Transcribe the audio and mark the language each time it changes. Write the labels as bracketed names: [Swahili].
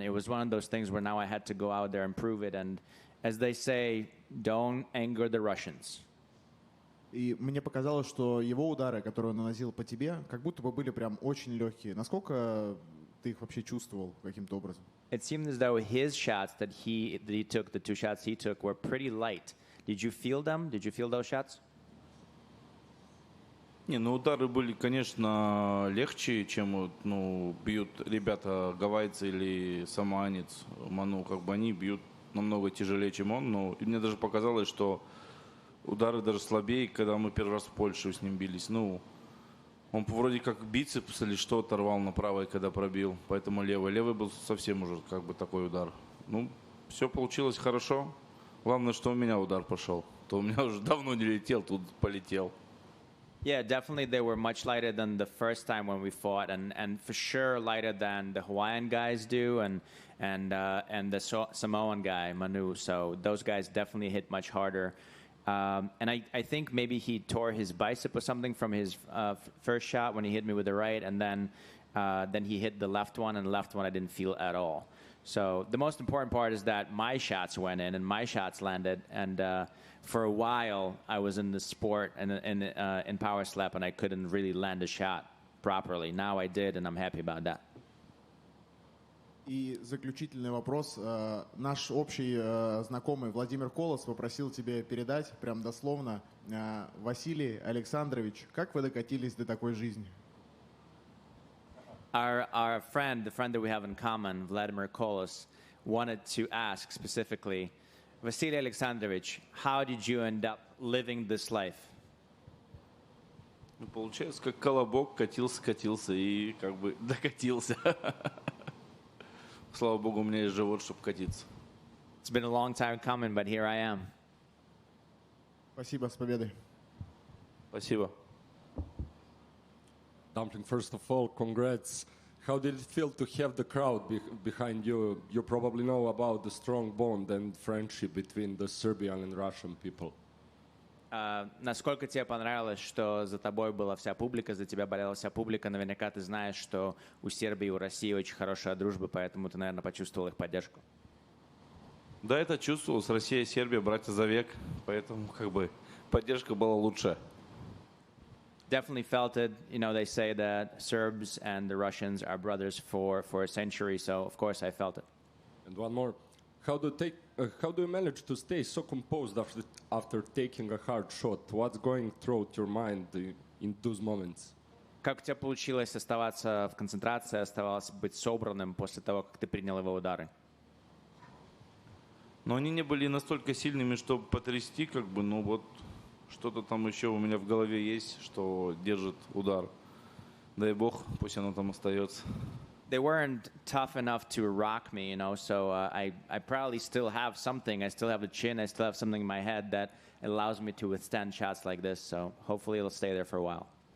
[English] It was one of those things where now I had to go out there and prove it. And as they say, don't anger the Russians. [Russian] И мне показалось, что его удары, которые он наносил по тебе, как будто бы были прям очень легкие. Насколько ты их вообще чувствовал каким-то образом? [English] It seemed as though his shots that he took, the two shots he took, were pretty light. Did you feel them? Did you feel those shots? [Russian] Не, ну удары были, конечно, легче, чем вот, ну, бьют ребята гавайцы или самоанец. Ману, как бы они бьют намного тяжелее, чем он. Но и мне даже показалось, что удары даже слабее, когда мы первый раз в Польше с ним бились. Ну, он вроде как бицепс или что оторвал на правой, когда пробил, поэтому левый. Левый был совсем уже как бы такой удар. Ну, все получилось хорошо. Главное, что у меня удар пошел. То у меня уже давно не летел, тут полетел. [English] Yeah, definitely they were much lighter than the first time when we fought, and for sure lighter than the Hawaiian guys do, and the Samoan guy, Manu. So those guys definitely hit much harder. And I think maybe he tore his bicep or something from his first shot when he hit me with the right, and then he hit the left one, and the left one I didn't feel at all. So the most important part is that my shots went in and my shots landed, and for a while I was in the sport and in power slap, and I couldn't really land a shot properly. Now I did, and I'm happy about that. [Russian] И заключительный вопрос. Наш общий знакомый Владимир Колос попросил тебе передать, прям дословно, Василий Александрович, как вы докатились до такой жизни? [English] Our friend, the friend that we have in common, Vladimir Kolos, wanted to ask specifically, Vasily Alexandrovich, how did you end up living this life? [Russian] Ну, получается, как колобок, катился и как бы докатился. Слава богу, у меня есть живот, чтобы катиться. [English] It's been a long time coming, but here I am. [Russian] Спасибо, с победой. Спасибо. [English] Dumpling, first of all, congrats. How did it feel to have the crowd behind you? You probably know about the strong bond and friendship between the Serbian and Russian people. [Russian] Насколько тебе понравилось, что за тобой была вся публика, за тебя болела вся публика? Наверняка ты знаешь, что у Сербии и у России очень хорошая дружба, поэтому ты, наверное, почувствовал их поддержку. Да, это чувствовалось. Россия и Сербия братья за век, поэтому как бы поддержка была лучше. [English] Definitely felt it. You know, they say that Serbs and the Russians are brothers for a century, so of course I felt it. And one more. How do you manage to stay so composed after taking a hard shot? What's going through your mind in those moments? [Russian] Как у тебя получилось оставаться в концентрации, оставалось быть собранным после того, как ты принял его удары? Но они не были настолько сильными, чтобы потрясти, как бы, но вот что-то там еще у меня в голове есть, что держит удар. Дай бог, пусть оно там остается. [English] They weren't tough enough to rock me, you know, so I probably still have something. I still have the chin. I still have something in my head that allows me to withstand shots like this, so hopefully it'll stay there for a while.